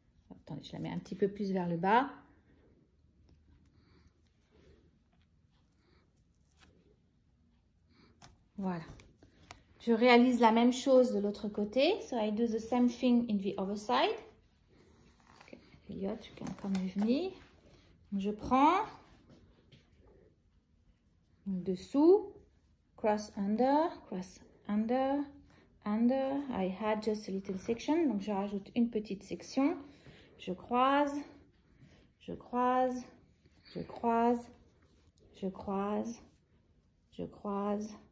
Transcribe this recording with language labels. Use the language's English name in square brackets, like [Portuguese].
[French] Attendez, je la mets un petit peu plus vers le bas. Voilà. Je réalise la même chose de l'autre côté. [English] So I do the same thing in the other side. Okay. Elliot, you can come with me. [French] Je prends dessous, [English] cross under, under. I had just a little section. [French] Donc je rajoute une petite section. Je croise, je croise, je croise, je croise, je croise.